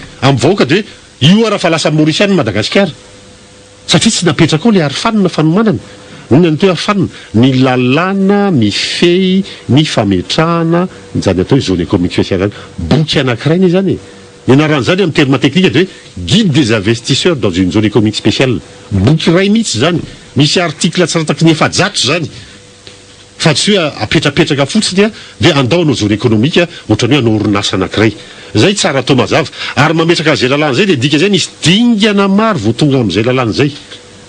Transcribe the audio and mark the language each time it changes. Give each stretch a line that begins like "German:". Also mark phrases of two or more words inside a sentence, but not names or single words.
Malagasy: amin'ny vahoaka dia io raha fa lasa Mauriciana Madagasikara satria tsy napetraka ao le arofanina fanomanana inona ny toe arofanina ny lalàna mifehy ny fametrahana zany atao hoe
French: zone économique spéciale
Malagasy: zany boky anankiray ny zany ianaran'izany amin'ny
French: terme technique
Malagasy: dia hoe
French: guide des investisseurs dans une zone économique spéciale
Malagasy: boky ray mihitsy zany misy article tsy rataky ny efajato zany fa tsy hoe apetrapetraka fotsiny dia andao anao
French: zone économique
Malagasy: ohatrany hoe anao orinasa anankiray zay tsara atao mazava ary mametraka an'izay lalàna zay dia dika zay nisy dingana maro vao tonga amin'izay lalàna zay